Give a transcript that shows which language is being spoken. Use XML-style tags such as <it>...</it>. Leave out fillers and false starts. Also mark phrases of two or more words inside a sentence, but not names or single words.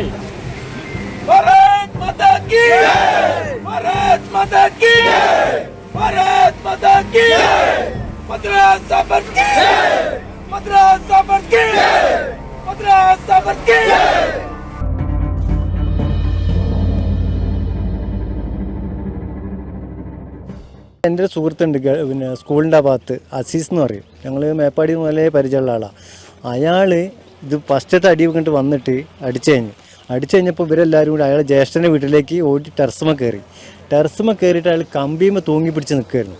<hi>भारत माता की जय, भारत माता की जय, भारत माता की जय, मद्रास साबर की जय, मद्रास साबर की जय, मद्रास साबर की जय.</hi> <ml>എൻ്റെ ഒരു സുഹൃത്തുണ്ട് പിന്നെ സ്കൂളിൻ്റെ ഭാഗത്ത് അസീസ് എന്ന് പറയും. ഞങ്ങൾ മേപ്പാടി മുതലേ പരിചയമുള്ള ആളാണ്. അയാൾ ഇത് ഫസ്റ്റത്തെ അടി കണ്ടിട്ട് വന്നിട്ട് അടിച്ചു കഴിഞ്ഞപ്പോൾ ഇവരെല്ലാവരും കൂടി അയാൾ ജ്യേഷ്ഠൻ്റെ വീട്ടിലേക്ക് ഓടി ടെറസുമ കയറിയിട്ട് അയാൾ കമ്പിയുമ തൂങ്ങി പിടിച്ച് നിൽക്കുമായിരുന്നു.</ml>